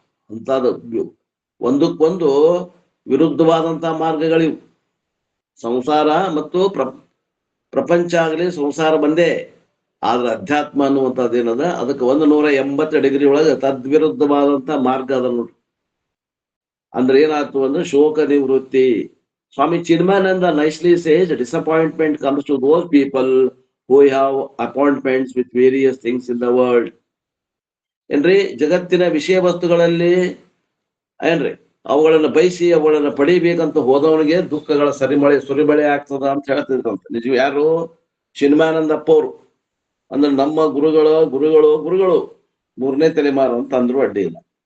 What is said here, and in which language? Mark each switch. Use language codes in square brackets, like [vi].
[kn] ಅಂತದ್ದು ಒಂದಕ್ಕೊಂದು ವಿರುದ್ಧವಾದಂತಹ ಮಾರ್ಗಗಳಿವು. ಸಂಸಾರ ಮತ್ತು ಪ್ರಪಂಚ ಆಗಲಿ ಸಂಸಾರ ಬಂದೇ, ಆದ್ರೆ ಅಧ್ಯಾತ್ಮ ಅನ್ನುವಂಥದ್ದು ಏನದ ಅದಕ್ಕೆ 180 ಡಿಗ್ರಿ ಒಳಗೆ ತದ್ವಿರುದ್ಧವಾದಂತ ಮಾರ್ಗ ಅದ ನೋಡ್ರಿ. ಅಂದ್ರೆ ಏನಾಯ್ತು ಅಂದ್ರೆ ಶೋಕ ನಿವೃತ್ತಿ. [en] Swami Chinmayananda nicely says disappointment comes to those people who have appointments with various things in the world. [kn] ಏನ್ರಿ, ಜಗತ್ತಿನ ವಿಷಯ ವಸ್ತುಗಳಲ್ಲಿ ಏನ್ರಿ ಅವುಗಳನ್ನ ಬಯಸಿ ಅವುಗಳನ್ನ ಪಡಿಬೇಕಂತ ಹೋದವನಿಗೆ ದುಃಖಗಳ ಸುರಿಮಳೆ ಆಗ್ತದ ಅಂತ ಹೇಳ್ತಿದ್ರಂತೆ. ನಿಜ ಯಾರು? ಚಿನ್ಮಾನಂದಪ್ಪ ಅವರು. ಅಂದ್ರೆ ನಮ್ಮ ಗುರುಗಳು 3ನೇ ತಲೆಮಾರು ಅಂತ ಅಂದ್ರು ಅಡ್ಡಿ ಇಲ್ಲ.